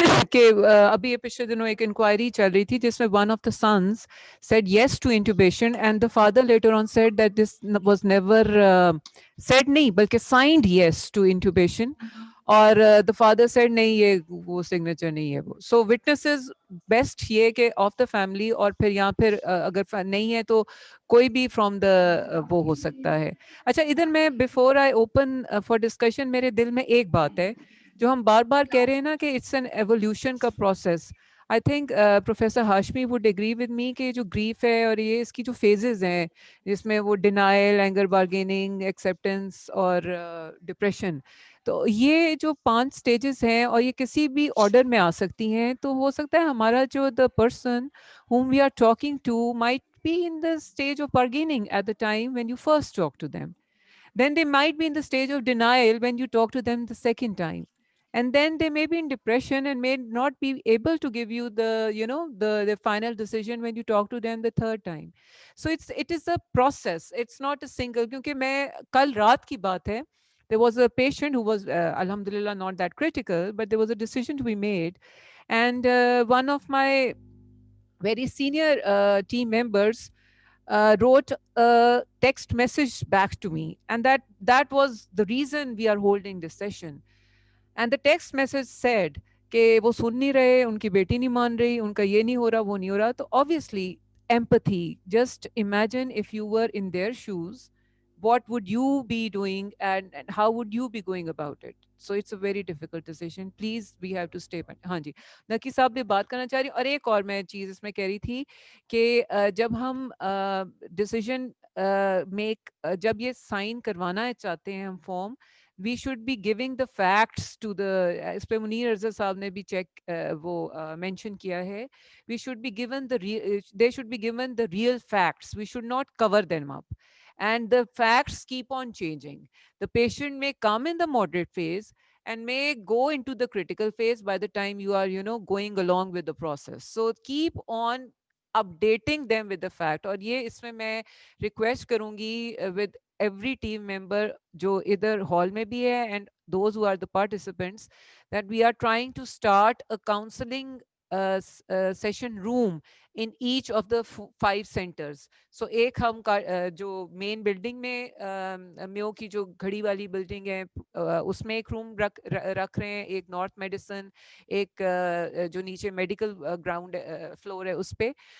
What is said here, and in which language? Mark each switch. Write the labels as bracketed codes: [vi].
[ur] کہ ابھی یہ پچھلے دنوں ایک انکوائری چل رہی تھی جس میں [en] one of the sons said yes to intubation and the father later on said that this was never said [ur] نہیں بلکہ [en] signed yes to intubation, اور the father said [ur] نہیں یہ وہ [en] signature [ur] نہیں ہے وہ. [en] So witnesses best [ur] یہ کہ [en] of the family, [ur] اور پھر یا پھر اگر نہیں ہے تو کوئی بھی from the وہ ہو سکتا ہے. اچھا ادھر میں [en] before I open for discussion, [ur] میرے دل میں ایک بات ہے جو ہم بار بار کہہ رہے ہیں نا کہ [en] it's an evolution [ur] کا process. [en] I think professor Hashmi would agree with me [ur] کہ جو گریف ہے اور یہ اس کی جو فیزز ہیں جس میں وہ ڈینائل, اینگر بارگیننگ, ایکسیپٹنس اور ڈپریشن, تو یہ جو 5 سٹیجز ہیں اور یہ کسی بھی آرڈر میں آ سکتی ہیں. تو ہو سکتا ہے ہمارا جو [en] the person whom we are talking to might be in the stage of bargaining at the time when you first talk to them. Then they might be in the stage of denial when you talk to them the second time. And then they may be in depression and may not be able to give you the final decision when you talk to them the third time. So it is a process. It's not a single, [ur] kyunki main kal raat ki baat hai, [en] there was a patient who was alhamdulillah not that critical, but there was a decision to be made. And one of my very senior team members wrote a text message back to me, and that was the reason we are holding this session. And the text message said [ur] کہ وہ سن نہیں رہے, ان کی بیٹی نہیں مان رہی, ان کا یہ نہیں ہو رہا, وہ نہیں ہو رہا. تو [en] obviously empathy, just imagine if you were in their shoes, what would you be doing and how would you be going about it? So it's a very difficult decision. Please, we have to stay. [ur] ہاں جی, نقی صاحب بھی بات کرنا چاہ رہی ہوں. اور ایک اور میں چیز اس میں کہہ رہی تھی کہ جب ہم ڈیسیژن میک, جب یہ سائن کروانا چاہتے ہیں ہم form, [en] we should be giving the facts to the, [ur] اس پہ منیر رضا صاحب نے بھی چیک وہ mention کیا ہے, [en] we should be given they should be given the real facts. We should not cover them up. And the facts keep on changing. The patient may come in the moderate phase and may go into the critical phase by the time you are, going along with the process. So keep on updating them with the fact. [ur] اور یہ اس میں [en] request [ur] کروں گی [en] with every team member [ur] جو ادھر [en] hall [ur] میں بھی ہے [en] and those who are the participants, that we are trying to start a counseling session room in each of the 5 centers. [ur] So ایک ہم جو مین بلڈنگ میں میو کی جو گھڑی والی بلڈنگ ہے اس میں ایک روم رکھ رہے ہیں, ایک نارتھ میڈیسن, ایک جو نیچے میڈیکل گراؤنڈ فلور ہے اس پہ.